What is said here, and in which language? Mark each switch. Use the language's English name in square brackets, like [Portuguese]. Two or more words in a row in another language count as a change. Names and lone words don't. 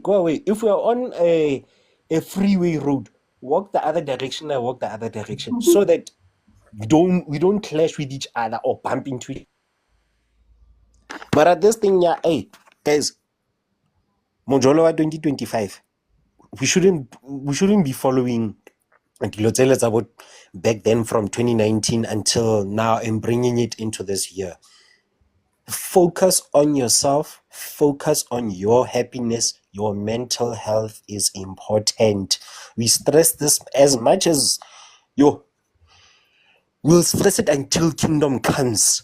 [English] If we're on a freeway road, walk the other direction. I walk the other direction, so that we don't clash with each other or bump into it. But at this thing, yeah, hey guys, Mojolo 2025, we shouldn't be following [Tswana] dilo tse le tsa bo [English] back then from 2019 until now and bringing it into this year. Focus on yourself, focus on your happiness. Your mental health is important. We stress this as much as we'll stress it until kingdom comes.